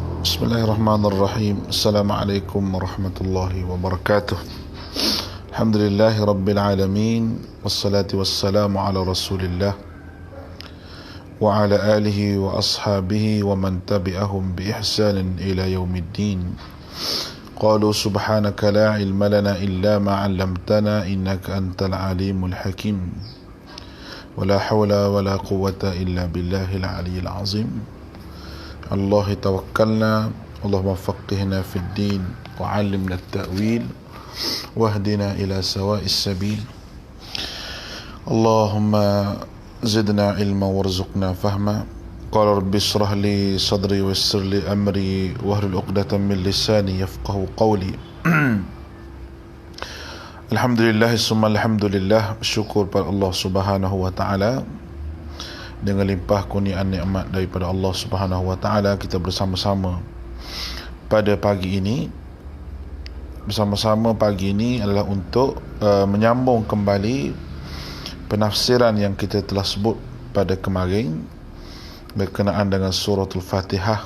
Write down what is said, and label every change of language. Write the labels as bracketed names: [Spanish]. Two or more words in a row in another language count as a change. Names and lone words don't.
[Arabic] بسم الله الرحمن الرحيم. السلام عليكم ورحمة الله وبركاته. الحمد لله رب العالمين. والصلاة والسلام على رسول الله وعلى آله وأصحابه ومن تبعهم بإحسان إلى يوم الدين. قالوا سبحانك لا علم لنا إلا ما علمتنا إنك أنت العليم الحكيم. ولا حول ولا قوة إلا بالله العلي العظيم. الله توكلنا، اللهم فقهنا في الدين وعلمنا التأويل واهدنا إلى سواء السبيل. اللهم زدنا علما وارزقنا فهما. قال رب اشرح لي صدري ويسر لي أمري واحلل عقدة من لساني يفقهوا قولي. الحمد لله ثم الحمد لله, [Malay] syukur pada Allah [Arabic] سبحانه وتعالى. [Malay] Dengan limpah kurniaan nikmat daripada Allah [Arabic] سبحانه وتعالى, [Malay] kita bersama-sama pada pagi ini. Bersama-sama pagi ini adalah untuk menyambung kembali penafsiran yang kita telah sebut pada kemarin berkenaan dengan suratul Fatihah.